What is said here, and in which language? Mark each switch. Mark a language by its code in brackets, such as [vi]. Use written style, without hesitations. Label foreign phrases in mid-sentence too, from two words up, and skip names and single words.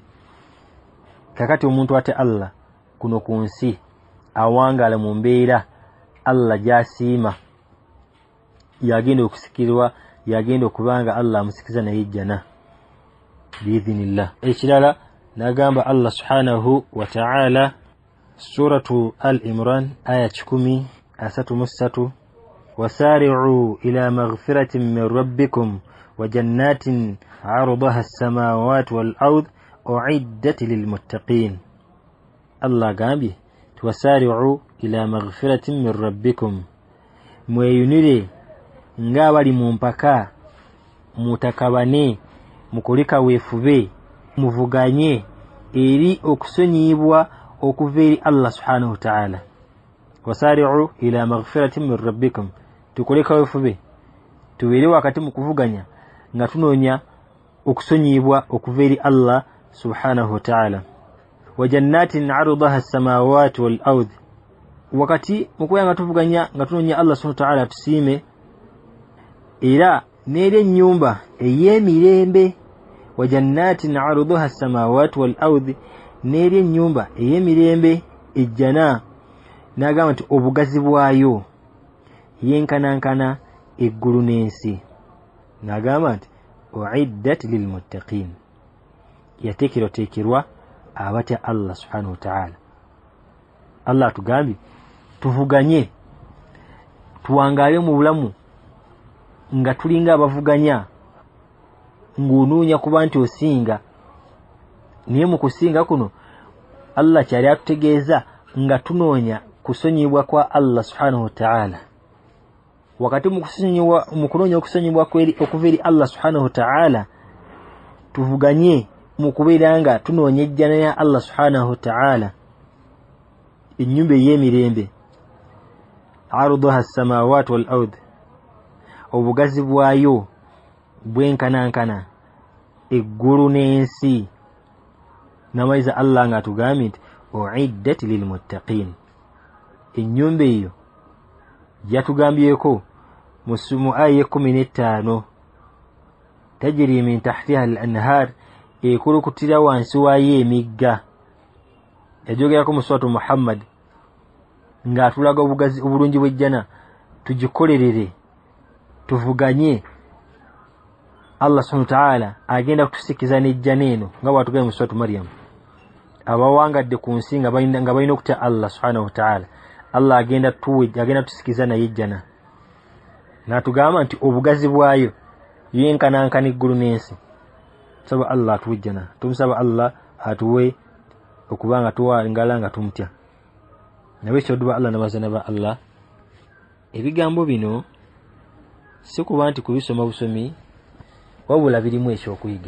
[lg] Kakati omuntu ate Allah kuno ku nsi awangala mu mbeera Allah gy'asiima, yagenda okusikirwa, yagenda okubanga Allah amusikiza naye ejjana biidhinillah. Ekirala nagamba Allah [ar] سبحانه وتعالى [lg] suratu Al-Imran aya 10:33, [ar] وسارعوا إلى مغفرة من ربكم وجنة عرضها السماوات والأرض أعدت للمتقين. Allah gambye وسارعوا إلى مغفرة من ربكم, [lg] mweyunire nga bali mu mpaka, mutakabane, mukoleka weefube, muvuganye eri okusonyibwa okuva eri Allah [ar] سبحانه وتعالى. وسارعوا إلى مغفرة من ربكم, [lg] tukoleka weefube, tubeere wakati mu kuvuganya nga tunoonya okusonyibwa okuva eri Allah [ar] سبحانه وتعالى. وجنة عرضها السماوات والأرض, [lg] wakati mukuya nga tuvuganya nga tunoonya Allah [ar] سبحانه وتعالى [lg] tusiime, era n'eri ennyumba ey'emirembe. [ar] وجنة عرضها السماوات والأرض, [lg] n'eri ennyumba ey'emirembe ejjana. N'agamba nti obugazi bwayo yenkanankana eggulu n'ensi. N'agamba nti [ar] أعدت للمتقين, [lg] yatekerwa abatya Allah [ar] سبحانه وتعالى. [lg] Allah tugambi tuvuganye tuwangale mu bulamu nga tulinga abavuganya ng'onoonya kuba nti osinga, naye mu kusinga kuno Allah kyali atutegeeza nga tunoonya kusonyibwa kwa Allah [ar] سبحانه وتعالى. [lg] Wakati mu kunoonya okusonyibwa okuva eri Allah [ar] سبحانه وتعالى, [lg] tuvuganye mu kubeera nga tunoonya ejjana ya Allah [ar] سبحانه وتعالى, [lg] ennyumba ey'emirembe, [ar] عرضها السماوات والأرض, [lg] obugazi bwayo bwenkanankana eggulu n'ensi. Namaiza Allah nga atugambye nti [ar] أعدت للمتقين. [lg] Ennyumba eyo yatugambyeko mu aya 15, [ar] تجري من تحتها الأنهار, [lg] ekulukutira wansi waayo emigga. Yajogerako mu suratu Muhammad nga atulaga obugazi obulungi bw'ejjana, tugikolerere tuvuganye. Allah [ar] سبحانه وتعالى [lg] agenda kutusikiza n'ejjana eno nga bw'atugambye mu suratu Maryam. Abawangadde ku nsi nga balina okutya Allah [ar] سبحانه وتعالى, [lg] Allah agenda tusikiza naye ejjana. N'atugamba nti obugazi bwayo yenkanankana eggulu n'ensi. Tusaba Allah atuwe ejjana, tumusaba Allah atuwe okubanga tuwangala nga tumutya. Nawe kyoduba Allah n'abazana ba Allah. Ebigambo bino si kuba nti kubisoma busomi, wabula birimu ekyokuyiga.